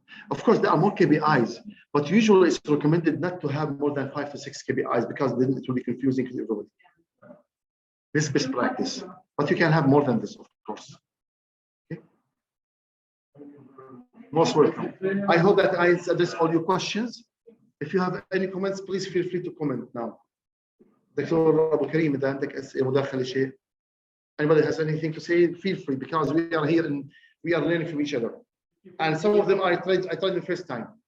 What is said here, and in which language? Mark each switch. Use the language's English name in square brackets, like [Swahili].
[English] Of course, there are more KPIs, but usually it's recommended not to have more than 5 to 6 KPIs because then it will be confusing to everybody. This is best practice, but you can have more than this, of course. Okay. Most welcome. I hope that I addressed all your questions. If you have any comments, please feel free to comment now. Dr. [Arabic] Abu Karim, إذا عندك أسئلة مداخلة شيء. [English] Anybody has anything to say, feel free, because we are here and we are learning from each other. And some of them I tried the first time.